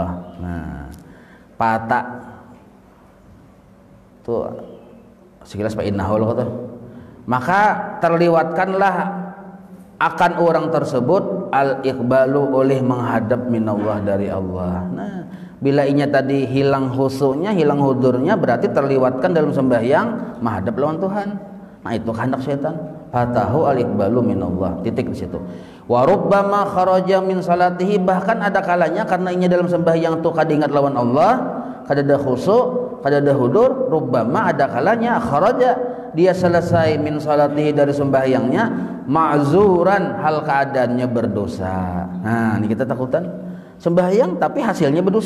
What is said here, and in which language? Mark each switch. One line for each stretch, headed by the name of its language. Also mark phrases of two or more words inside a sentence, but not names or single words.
Banjar: Nah pata tuh sekilas pa innahu loh tuh, maka terliwatkanlah akan orang tersebut al-iqbalu oleh menghadap minallah dari Allah. Nah, bila inya tadi hilang khusyuknya, hilang hudurnya, berarti terliwatkan dalam sembahyang menghadap lawan Tuhan. Nah, itu kehendak syaitan.
Arabic: Fatahu al-iqbalu minallah.
Banjar: Titik di situ.
Arabic: Wa rubbama kharaja min salatihi,
Banjar: bahkan ada kalanya karena inya dalam sembahyang tuh kada ingat lawan Allah, kada ada khusyuk, kada ada hudur, rubbama ada kalanya kharaja dia selesai
Arabic: min salatihi
Banjar: dari sembahyangnya ma'zuran hal keadaannya berdosa. Nah ini kita takutan sembahyang tapi hasilnya berdosa.